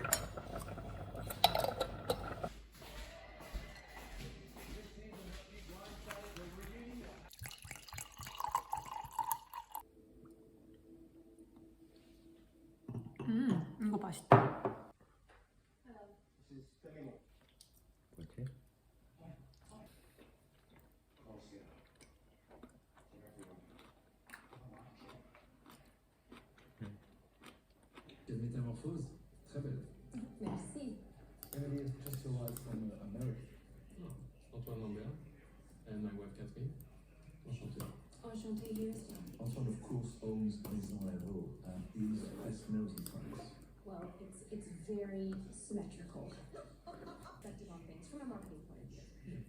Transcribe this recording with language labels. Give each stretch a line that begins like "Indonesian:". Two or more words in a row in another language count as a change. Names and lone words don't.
Korean: 이거 맛있다.
English: Okay.
French: Quelle métamorphose, très belle. Merci.
English: Emily has just arrived from America. Antoine Lambert and my wife Catherine.
French: Enchanté.
English: Enchanté here as well. Antoine, of course, owns Maison Lavaux and is best known in France. Well, it's very symmetrical. Perspective on things from a marketing point of view.